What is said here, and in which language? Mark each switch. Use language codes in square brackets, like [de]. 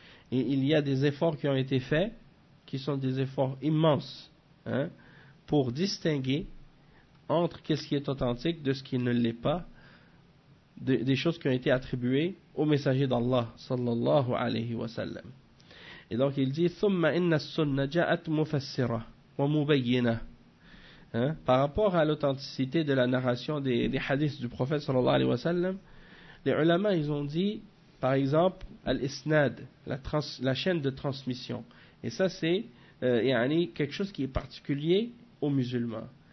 [fr] Et il y a des efforts qui ont été faits, qui sont des efforts immenses, hein, pour distinguer entre qu'est-ce qui est authentique de ce qui ne l'est pas, des choses qui ont été attribuées au messager d'Allah sallallahu alayhi wa sallam. Et donc il dit: [ar] ثم إن السنة جاءت مفسرة ومبينة. [fr] Par rapport à l'authenticité de la narration des hadiths du prophète sallallahu alayhi wa sallam, les ulama ils ont dit Par exemple, al-isnad, la chaîne de transmission. Et ça, c'est yani, quelque chose qui est particulier aux musulmans.